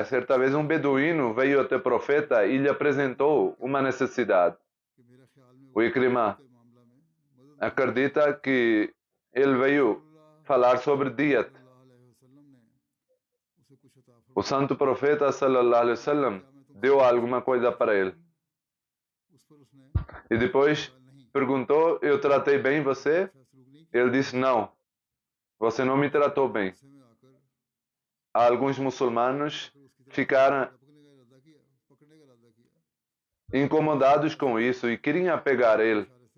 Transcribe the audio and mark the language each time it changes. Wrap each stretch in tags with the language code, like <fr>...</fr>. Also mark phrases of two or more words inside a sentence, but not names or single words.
<pt>Certa vez um beduíno veio até o Profeta e lhe apresentou uma necessidade. O Ikrimah acredita que ele veio falar sobre diet. O Santo Profeta</pt> <ar>صلى الله عليه وسلم</ar> <pt>deu alguma coisa para ele. E depois perguntou: eu tratei bem você? Ele disse: não, você não me tratou bem. Alguns muçulmanos ficaram incomodados com isso e queriam pegar ele.</pt>